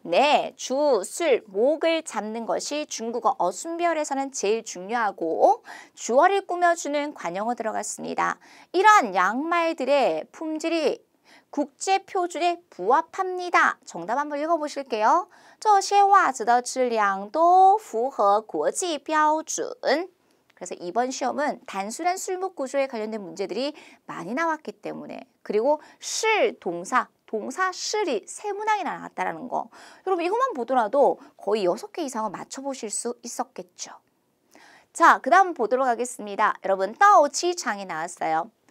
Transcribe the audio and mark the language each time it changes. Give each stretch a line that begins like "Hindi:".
Korean: 네, 주, 술, 목을 잡는 것이 중국어 어순별에서는 제일 중요하고 주어를 꾸며주는 관형어 들어갔습니다. 이러한 양말들의 품질이 국제표준에 부합합니다. 정답 한번 읽어보실게요.
Chinese: 这些袜子的质量都符合国际标准.
Korean: 그래서 이번 시험은 단순한 술목 구조에 관련된 문제들이 많이 나왔기 때문에 그리고 실 동사, 동사 실이 세 문항이나 나왔다는 거. 여러분 이것만 보더라도 거의 6개 이상은 맞춰보실 수 있었겠죠. 자, 그 다음 보도록 하겠습니다. 여러분 따오치장이 나왔어요.